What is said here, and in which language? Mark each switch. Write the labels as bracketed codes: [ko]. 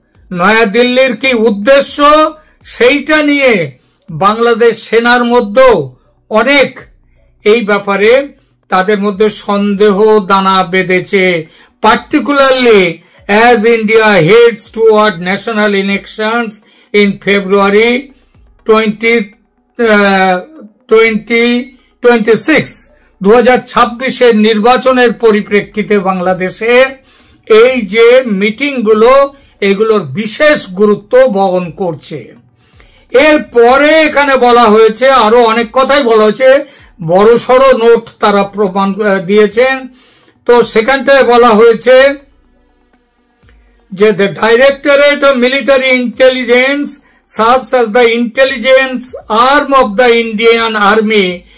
[bn] নয়াদিল্লির কি উদ্দেশ্য সেইটা নিয়ে বাংলাদেশ সেনার মধ্যেও অনেক এই ব্যাপারে তাদের মধ্যে সন্দেহ দানা বেঁধেছে। [en] particularly as India heads toward national elections in February 2026. [bn] 2026 নির্বাচনের পরিপ্রেক্ষিতে বাংলাদেশে এই যে মিটিংগুলো এগুলোর বিশেষ গুরুত্ব বহন করছে। এরপরে এখানে বলা হয়েছে আরো অনেক কথাই বলা হয়েছে, বড়সড় নোট তারা প্রমাণ দিয়েছেন। তো সেখানটায় বলা হয়েছে যে [en] the Directorate of Military Intelligence serves as the intelligence arm of the Indian Army.